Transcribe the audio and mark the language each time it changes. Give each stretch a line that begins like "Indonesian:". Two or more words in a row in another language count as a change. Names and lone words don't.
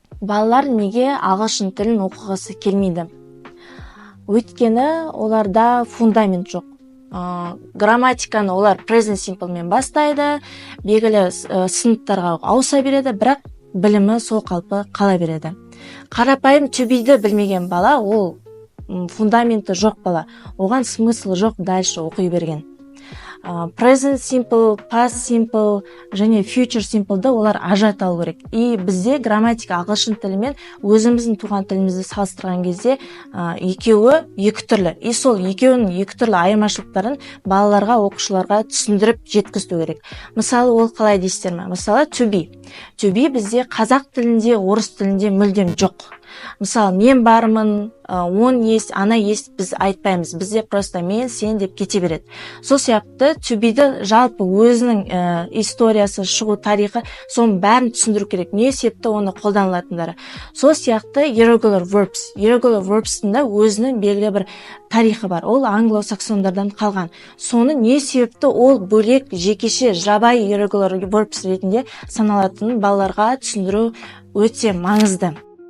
Kazakh: балалар неге ағылшын тілін оқығысы келмейді? Өйткені оларда фундамент жоқ. Грамматиканы олар
English: present simple
Kazakh: мен бастайды, белгілі сыныптарға ауыса береді, бірақ білімі сол қалпы қала береді. Қарапайым
English: to be-ді
Kazakh: білмеген бала, ол фундаменті жоқ бала, оған смысл жоқ дальше оқи берген.
English: Present simple, past simple
Kazakh: және
English: future simple'ды
Kazakh: олар ажырата алу керек. И бізде грамматика ағылшын тілі мен өзіміздің туған тілімізді салыстырған кезде екеуі екі түрлі. И сол екеуінің екі түрлі айырмашылықтарын балаларға, оқушыларға түсіндіріп жеткізу керек. Мысалы, ол қалай дейсіздер ме? Мысалы,
English: to be. To be
Kazakh: бізде қазақ тілінде, орыс тілінде мүлдем жоқ. Мысалы, мен бармын,
Russian: он есть, ана есть,
Kazakh: біз айтпаймыз. Бізде просто мен, сен деп кете береді. Сол сияқты
English: to be-ді
Kazakh: жалпы өзінің историясы, шығу тарихы, соның бәрін түсіндіру керек. Не себепті оны қолданылатындары. Сол сияқты
English: irregular verbs. Irregular verbs-тің
Kazakh: да өзінің белгілі бір тарихы бар. Ол англо-саксондардан қалған. Соны не себепті ол бөлек, жекеше, жабайы
English: irregular verbs
Kazakh: ретінде саналатынын балаларға түсіндіру өте маңызды.